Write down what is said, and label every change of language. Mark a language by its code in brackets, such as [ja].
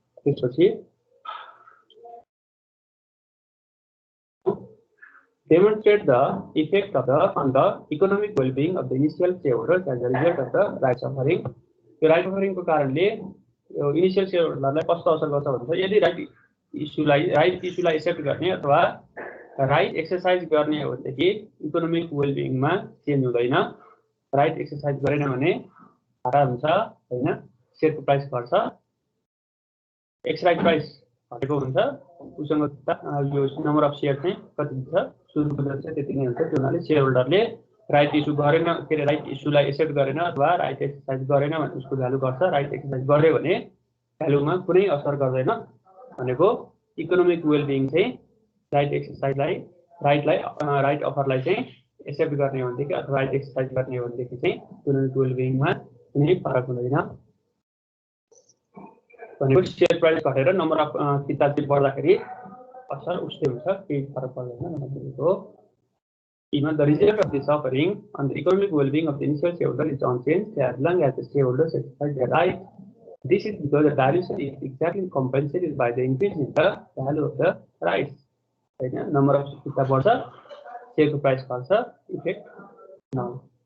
[ne] त्यसपछि [en] demonstrate the effect of on the economic well-being of the initial shareholders as a result of the rights offering। [ne] यो right offering को कारणले initial शेयरहोल्डरलाई कस्तो असर गर्छ भन्छ यदि राइट इस्युलाई एक्सेप्ट गर्ने अथवा राइट एक्सरसाइज गर्ने हो भनेदेखि इकोनोमिक वेलबिङमा चेन्ज हुँदैन। राइट एक्सरसाइज गरेन भने हारा हुन्छ हैन शेयरको प्राइस घट्छ। एक्स राइट प्राइस घटेको हुन्छ उसँग यो नम्बर अफ शेयर चाहिँ कति हुन्छ सुरुको चाहिँ त्यति नै हुन्छ। त्यो हुनाले शेयरहोल्डरले राइट इस्यु गरेन के अरे राइट इस्युलाई एक्सेप्ट गरेन अथवा राइट एक्सरसाइज गरेन भने उसको भ्यालु घट्छ। राइट एक्सरसाइज गर्यो भने भ्यालुमा कुनै असर गर्दैन भनेको इकोनोमिक वेलबिङ चाहिँ राइट एक्सरसाइजलाई राइट अफरलाई चाहिँ एक्सेप्ट गर्ने हो भनेदेखि अथवा राइट एक्सरसाइज गर्ने हो भनेदेखि चाहिँ इकोनोमिक वेलबिङमा कुनै फरक हुँदैन भनेको शेयर प्राइस घटेर नम्बर अफ किताब चाहिँ बढ्दाखेरि असर उस्तै हुन्छ केही फरक पर्दैन भनेको। [en] Even the result of this offering on the economic well-being of the initial shareholder is unchanged as long as the shareholders exercise their right. This is because the dilution is exactly compensated by the increase in the value of the rights. Right? Number of kitab [ne] बढ़छ, [en] share को price [ne] घट्छ, [en] effect now.